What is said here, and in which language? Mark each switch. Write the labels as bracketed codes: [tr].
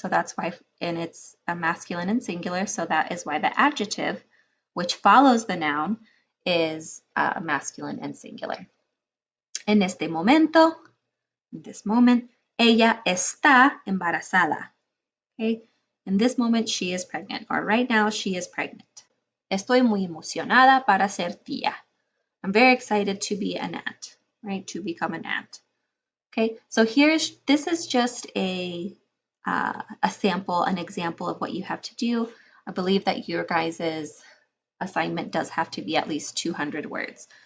[en] So that's why, and it's a masculine and singular. So that is why the adjective, which follows the noun, is masculine and singular. [es] En este momento, [en] in this moment, [es] ella está embarazada. Okay. [en] In this moment, she is pregnant, or right now, she is pregnant. [es] Estoy muy emocionada para ser tía. [en] I'm very excited to be an aunt, right? To become an aunt. Okay, so this is just a sample, an example of what you have to do. I believe that your guys' assignment does have to be at least 200 words.